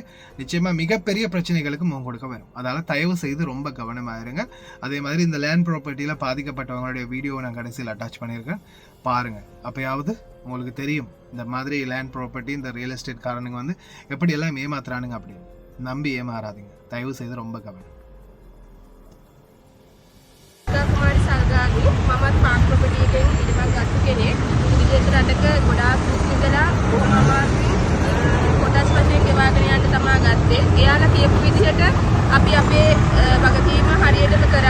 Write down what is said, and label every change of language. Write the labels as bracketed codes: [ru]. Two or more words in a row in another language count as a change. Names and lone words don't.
[ta] நிச்சயமாக மிகப்பெரிய பிரச்சனைகளுக்கு முகம் கொடுக்க வரும். அதனால் தயவு செய்து ரொம்ப கவனமாக இருங்க. அதே மாதிரி இந்த [en] land property [ta] பாதிக்கப்பட்டவங்களுடைய வீடியோவை நான் கடைசியில் அட்டாச் பண்ணியிருக்கேன், பாருங்கள். அப்போயாவது உங்களுக்கு தெரியும் இந்த மாதிரி [en] land property, [ta] இந்த [en] real estate [ta] காரனுங்க வந்து எப்படியெல்லாம் ஏமாத்துறானுங்க அப்படின்னு. நம்பி ஏமாறாதீங்க, தயவு செய்து ரொம்ப கவனம். [si] කුමාරි සල්ගාගේ මමත් පාක් ප්‍රොපර්ටි එකෙන් ඉඩමක් ගත්ත කෙනෙක්. විදේශ රටක ගොඩාක් ඉඳලා බොහොම අමාරුවෙන් කොටස් වශයෙන් ගෙවාගෙන යන්න තමයි ගත්තේ. එයාලා කියපු විදිහට අපි අපේ වගකීම හරියටම කරා.